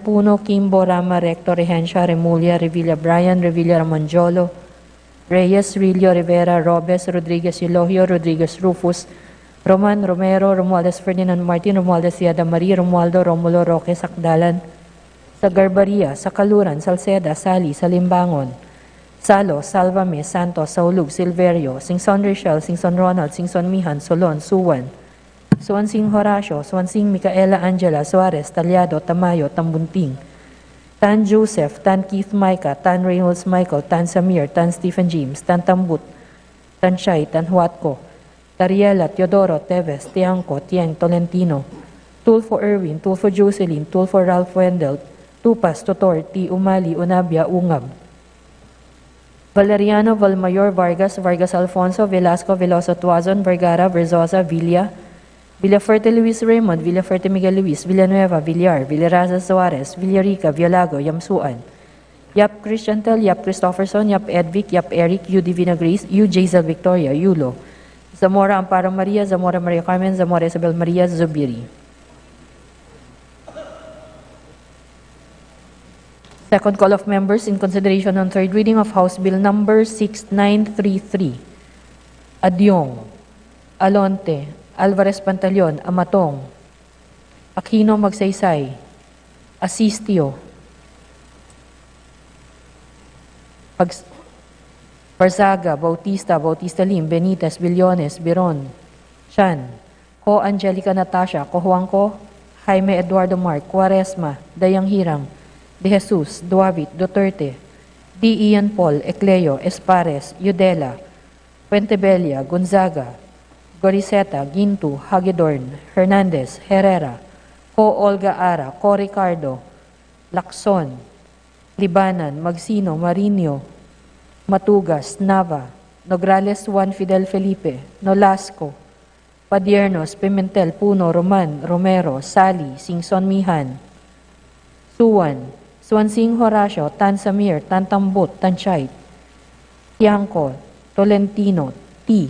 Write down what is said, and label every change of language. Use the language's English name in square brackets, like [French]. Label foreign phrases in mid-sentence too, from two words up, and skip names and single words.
[English] Puno, Kimbo, Rama, Recto, Regencia, Remulla, Revilla, Brian, Revilla, Ramonjolo, Reyes, Rillo, Rivera, Robes, Rodriguez, Eulogio, Rodriguez, Rufus, Roman, Romero, Romualdez, Ferdinand Martin, Romualdez, Yada Marie, Romualdo, Romulo, Roque, Sakdalan, sa Garbaria, sa Kaluran, Salceda, Sali, Salimbangon, Salo, Salvame, Santos, Saulug, Silverio, Singson Richel, Singson Ronald, Singson Mihan, Solon, Suwan, Swansing Horacio, Swansing Micaela Angela Suarez, Talyado, Tamayo, Tambunting, Tan Joseph, Tan Keith Micah, Tan Reynolds Michael, Tan Samir, Tan Stephen James, Tan Tambut, Tan Shai, Tan Huatco, Tariela, Teodoro, Teves, Tiangco, Tieng, Tolentino, Tulfo Erwin, Tulfo Jocelyn, Tulfo Ralph Wendell, Tupas, Totor, T. Umali, Unabia, Ungab, Valeriano Valmayor Vargas, Vargas Alfonso, Velasco, Veloso Tuazon, Vergara, Verzosa, Villa, Villafuerte Luis Raymond, Villafuerte Miguel Luis, Villanueva, Villar, Villaraza Suarez, Villarica, Villago, Yamsuan, Yap Christian Tel, Yap Christopherson, Yap Edvic, Yap Eric, U. Divina Grace, U. Jazel Victoria, Yulo, Zamora Amparo Maria, Zamora Maria Carmen, Zamora Isabel Maria, Zubiri. Second call of members in consideration on third reading of House Bill Number 6933. Adyong, Alonte, Alvarez Pantaleon, Amatong, Aquino Magsaysay, Asistio, Barzaga, Bautista, Bautista Lim, Benitez, Billones, Biron, Chan, Ko Angelica Natasha, Ko Juanco, Jaime Eduardo Mark, Quaresma, Dayang Hirang, De Jesus, Duavit, Duterte, D. Ian Paul, Ecleo, Espares, Yudela, Puentebella, Gonzaga, Goriseta, Gintu, Hagedorn, Hernandez, Herrera, Ko Olga Ara, Ko Ricardo, Lacson, Libanan, Magsino, Marinho, Matugas, Nava, Nograles Juan Fidel Felipe, Nolasco, Padiernos, Pimentel, Puno, Roman, Romero, Sali, Singson Mihan, Suwan, Swansing Horacio, Tan Samir, Tan Tambut, Tan Chait, Tiangco, Tolentino, T.